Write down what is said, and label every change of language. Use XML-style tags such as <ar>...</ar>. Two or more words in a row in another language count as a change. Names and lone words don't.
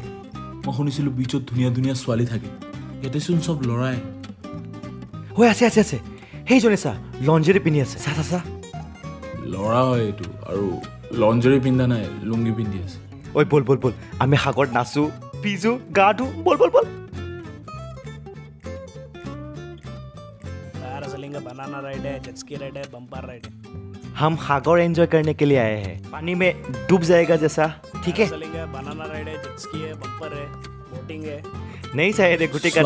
<as>মই শুনিছিলোঁ বিচত ধুনীয়া ধুনীয়া ছোৱালী থাকে, ইয়াতেচোন চব ল'ৰাই। ঐ আছে আছে আছে, সেইজনে চা লঞ্জেৰী পিন্ধি আছে। চা চা চা। ল'ৰা হয় এইটো, আৰু লঞ্জৰী পিন্ধা নাই, লুংগি পিন্ধি আছে। ঐ বল বল বল, আমি সাগৰত নাচো, পিজো, গা ধো। বল বল বল।</as> <hi>पैरासेलिंग का</hi> <en>banana ride</en> <hi>है,</hi> <en>jet ski ride</en> <hi>है,</hi> <en>bumper ride</en> <hi>है। हम सागर एंजॉय करने के लिए आए हैं, पानी में डूब जाएगा जैसा, ठीक है? पैरासेलिंग है,</hi> <en>banana ride</en> <hi>है,</hi> <en>jet ski</en> <hi>है, बम्पर है, बोटिंग है। नहीं शायद घुटी कर</hi>